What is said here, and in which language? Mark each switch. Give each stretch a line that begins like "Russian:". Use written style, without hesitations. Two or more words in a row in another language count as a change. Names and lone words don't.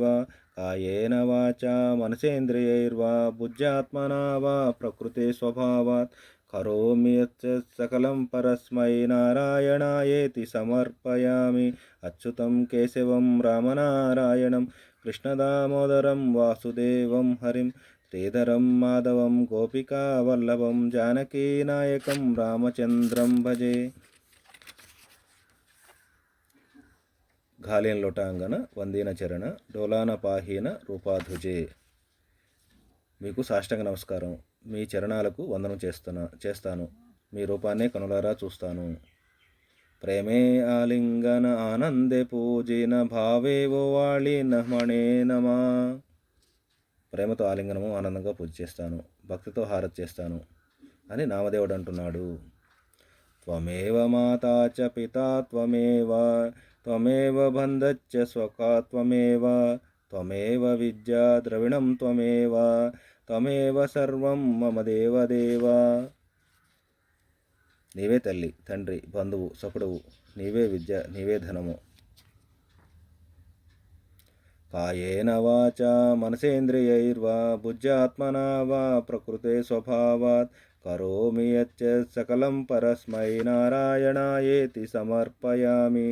Sanskrit: कायेन वाचा मनसेन्द्रियैर्वा बुद्ध्यात्मना वा प्रकृते स्वभावात् करोमि यत् सकलं परस्मै नारायणायेति समर्पयामि अच्युतं केशवं रामनारायणं कृष्णदामोदरं वासुदेवं हरिं श्रीधरं माधवं गोपिकावल्लभं जानकीनायकं रामचन्द्रं भजे.
Marathi: घालीन लोटांगण वंदीन चरण डोळ्यांनी पाहीन रूप तुझे.
Telugu: మీకు సాష్టాంగ నమస్కారం. మీ చరణాలకు వందనం చేస్తాను. మీ రూపాన్నే కనులారా చూస్తాను.
Marathi: प्रेमें आलिंगन आनंदें पूजीन भावें ओवाळीन म्हणे नामा.
Telugu: ప్రేమతో ఆలింగనము ఆనందంగా పూజ చేస్తాను, భక్తితో హారతి చేస్తాను అని నామదేవుడు అంటున్నాడు.
Sanskrit: త్వమేవ మాతా చ పితా త్వమేవ त्वमेव बन्धश्च स्वका त्वमेव त्वमेव विद्या द्रविणं त्वमेव त्वमेव सर्वं मम देवदेव.
Telugu: నీవే తల్లి, తండ్రి, బంధువు, సకుడువు, నీవే విద్య, నీవే ధనము.
Sanskrit: కాయేన వాచా మనసేంద్రియైర్వా బుద్ధ్యాత్మనా వా ప్రకృతే స్వభావాత్ కరోమి యచ్చ సకలం పరస్మై నారాయణాయేతి సమర్పయామి.